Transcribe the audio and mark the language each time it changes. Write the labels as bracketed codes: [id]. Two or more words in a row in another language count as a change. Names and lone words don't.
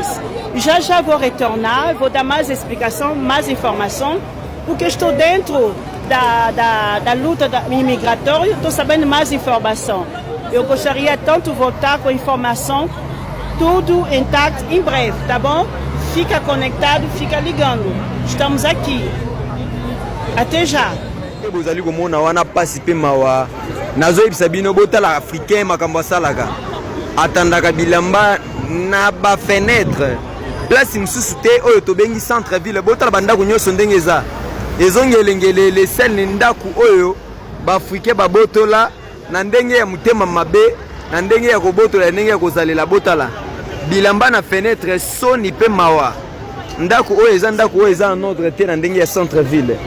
[pt] Já vou retornar, vou dar mais explicação, mais informação, porque estou dentro da luta imigratória, estou sabendo mais informação. Eu gostaria tanto voltar com informação, tudo intacto em breve, tá bom? Fica conectado, fica ligando. Estamos aqui. Até já. [ln] Bozali komona wana pasi pe mawa nazoyebisa bino botala africain makambo asalaka atandaka bilamba na bafenetre place mosusu te oyo tobengi [fr] centre ville [ln] botala bandako nyonso ndenge eza ezongelengele lesele ndako oyo baafrikain babotola na ndenge ya motema mabe na ndenge ya kobotola ndenge ya kozalela botala bilamba na fenetre soni pe mawa ndako oyo eza ndako oyo eza [fr] en ordre [ln] te na ndenge ya [fr] centre ville